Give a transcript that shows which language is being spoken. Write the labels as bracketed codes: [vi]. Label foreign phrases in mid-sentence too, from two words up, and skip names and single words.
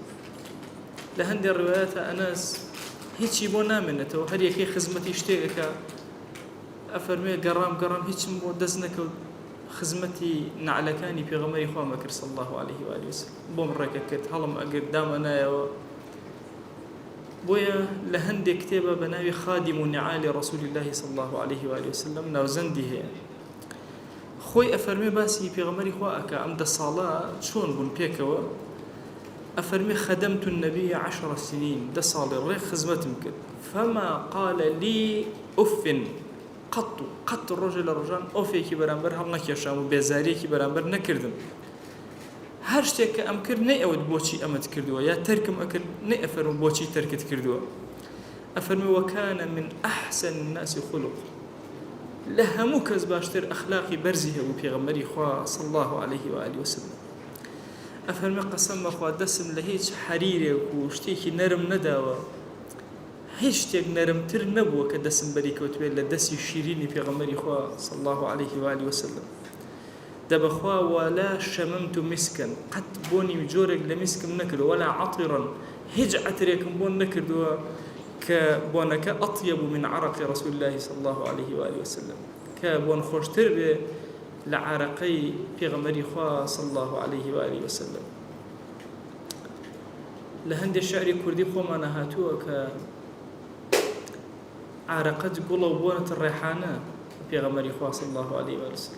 [ckb] لە هەندێک ڕوایەتە ئەنەس هیچی بۆ نامێنێتەوە، هەر یەکەی خزمەتی شتێکەکە. ئەفەرمێ گەڕام هیچم بۆ دەست نەکەوت، خزمەتی نعلەکانی پێغەمبەری خوا بکرد [ar] صلی الله عليه و آله وسلم، [ckb] بۆم ڕێکە کرد، هەڵم ئەگرت دامە نایەوە. بۆیە لە هەندێک کتێبە بە ناوی [ar] خادم نعال رسول الله صلی الله عليه و آله وسلم [ckb] ناوزەندی هەیە. خۆی ئەفەرمێ باسی پێغەمبەری خوا ئەکا ئەم 10 ساڵە چۆن بوون پێکەوە. ئەفەرمێ [ar] خەدەمت النبي 10 سنين، [ckb] 10 ساڵی ڕێک خزمەتم کرد، [ar] فما قال لي أف، [ckb] قەت ڕۆژێ لە ڕۆژان ئۆفێکی بەرامبەر هەڵ نەکێشام و بێزاریەکی بەرامبەر نەکردم. هەر شتێک کە ئەم کرد نەی ئەوت بۆچی ئەمەت کردووە، یا تەرکم ئەکرد نەی ئەفەرم بۆچی تەرکت کردووە. ئەفەرمێ وەکانە من [ar] ئەحسن الناس خلق، [ckb] لە هەموو کەس باشتر ئەخلاقی بەرزی هەبوو پێغەمبەری خوا [ar] صلی الله عليه و آله وسلم. [ckb] ئەفەرمێ قەسەم بەخوا دەسم لە هیچ حەریرێک و شتێکی نەرم نەداوە، هیچ شتێک نەرمتر نەبووە کە دەسم بەری کەوتوێت لە دەستی شیرینی پێغەمبەری خوا [ar] صلی الله عليه و آله وسلم. [ckb] دەبەخوا [ar] ولا شەممت مسکن، [ckb] قەت بۆنی جۆرێک لە میسکم نەکردووە، [ar] ولا عەطرن، [ckb] هیچ عەترێکم بۆن نەکردووە کە بۆنەکە [ar] ئەطیب من عرق رسول الله صلی الله عليه و آله وسلم، [ckb] کە بۆن خۆشتر بێ لە عرقەی پێغەمبەری خوا [ar] صلی الله عليه و آله وسلم. [ckb] لە هەندێک شعری کوردی خۆمانە هاتووە کە عرقت گوڵە و بۆنت ڕێحانە پێغەمبەری خوا [ar] صلی الله عليه و آله وسلم.